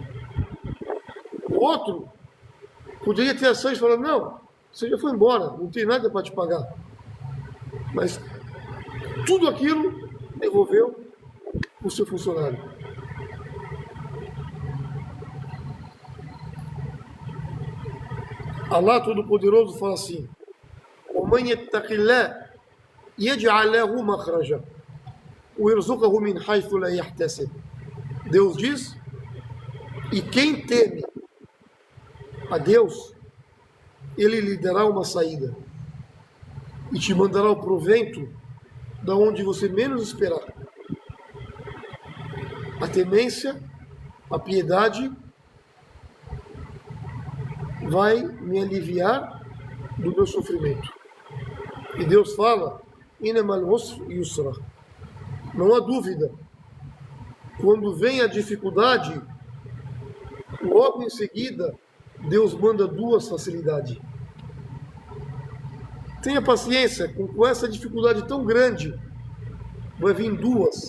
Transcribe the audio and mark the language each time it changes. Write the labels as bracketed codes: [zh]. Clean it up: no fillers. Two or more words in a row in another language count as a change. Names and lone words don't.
[pt] O outro poderia ter a chance de falar: não, você já foi embora, não tem nada para te pagar. Mas tudo aquilo devolveu o seu funcionário. Allah Todo-Poderoso fala assim: [ar] وَمَنْ يَتَّقِ اللَّهَ يَجْعَلْ لَهُ مَخْرَجًا وَيَرْزُقْهُ مِنْ حَيْثُ لَا يَحْتَسِبُ. [pt] Deus diz: e quem teme a Deus, Ele lhe dará uma saída e te mandará o provento da onde você menos esperar. A temência, a piedade vai me aliviar do meu sofrimento. E Deus fala: [ar] إن مع العسر يسرا. [pt] Não há dúvida, quando vem a dificuldade, logo em seguida Deus manda duas facilidades. Tenha paciência, com essa dificuldade tão grande, vai vir duas.